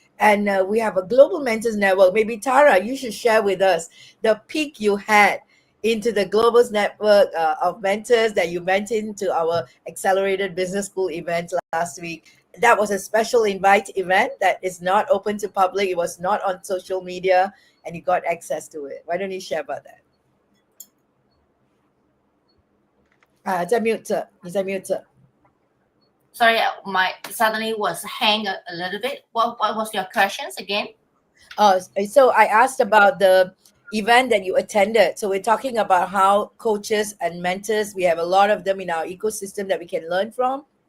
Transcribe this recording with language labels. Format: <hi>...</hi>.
<en>And we have a global mentors network. Maybe Tara, you should share with us the peak you had into the global network of mentors that you went into our Accelerated Business School event last week. That was a special invite event that is not open to public. It was not on social media, and you got access to it. Why don't you share about that?</en> <zh>在 mute 着，你在 mute 着。</zh> <en>Sorry, my suddenly was hang a little bit. What was your questions again? So I asked about the event that you attended. So we're talking about how coaches and mentors, we have a lot of them in our ecosystem that we can learn from.</en>